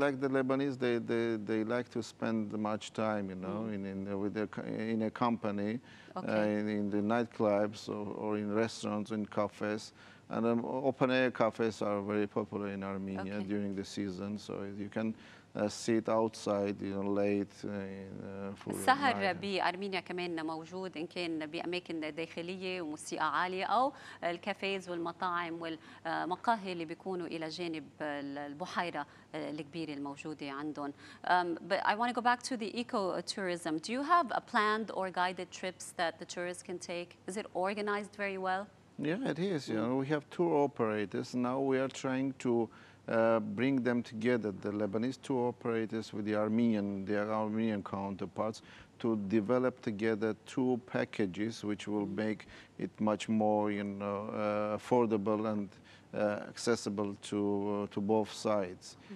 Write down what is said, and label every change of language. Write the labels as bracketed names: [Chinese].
[English] Like the Lebanese, they like to spend much time, in a company, in the nightclubs or in restaurants, in cafes. And open-air cafes are very popular in Armenia during the season, so you can sit outside, late. [Arabic] السهر بأرمينيا كمان موجود إن كان بأماكن داخلية وموسيقى عالية أو الكافيز والمطاعم والمقاهي اللي بيكونوا إلى جانب البحيرة الكبيرة الموجودة عندهم. [English] But I want to go back to the ecotourism. Do you have a planned or guided trips that the tourists can take? Is it organized very well? Yeah, it is. We have tour operators. Now we are trying to bring them together, the Lebanese tour operators with their Armenian counterparts, to develop together two packages which will make it much more, affordable and accessible to both sides.